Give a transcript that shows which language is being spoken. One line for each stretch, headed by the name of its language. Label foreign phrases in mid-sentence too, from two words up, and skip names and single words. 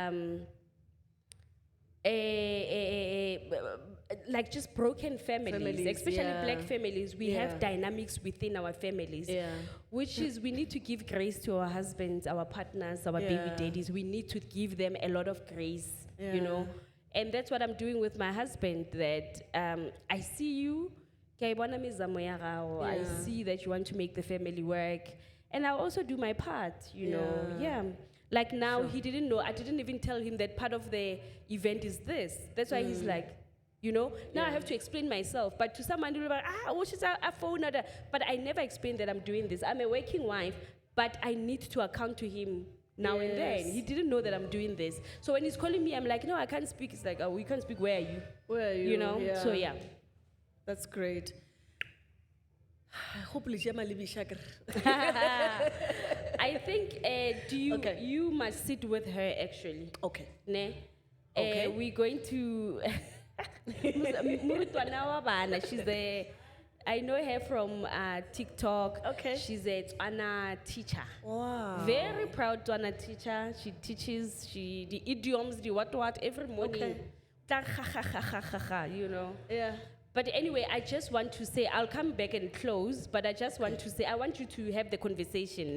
English: Some dads like just broken families, especially yeah. black families. We Yeah. have dynamics within our families, Yeah. which is we need to give grace to our husbands, our partners, our baby Yeah. daddies. We need to give them a lot of grace, you know. Yeah. And that's what I'm doing with my husband. That I see you,
Tswana: ke bona mizamo ya gago.
English: I Yeah. see that you want to make the family work, and I'll also do my part, you know. Yeah. Yeah. Like now, he didn't know. I didn't even tell him that part of the event is this. That's why he's like, you know, now I have to explain myself. But to someone, they'll be like, what is a phone? But I never explained that I'm doing this. I'm a working wife, but I need to account to him now and then. He didn't know that I'm doing this. So when he's calling me, I'm like, no, I can't speak. It's like, oh, you can't speak. Where are you? Where are you? You know? Yeah. So yeah. That's great. Hopefully, she might be shaker. I think Okay. you must sit with her actually. Okay. Ne? Okay. We're going to.
Tswana: Murutwana wa bana,
English: she's the. I know her from TikTok. Okay. She's a Tswana teacher. Wow. Very proud Tswana teacher. She teaches the idioms, the what every morning. You know. Yeah. But anyway, I just want to say, I'll come back and close, but I just want to say, I want you to have the conversation.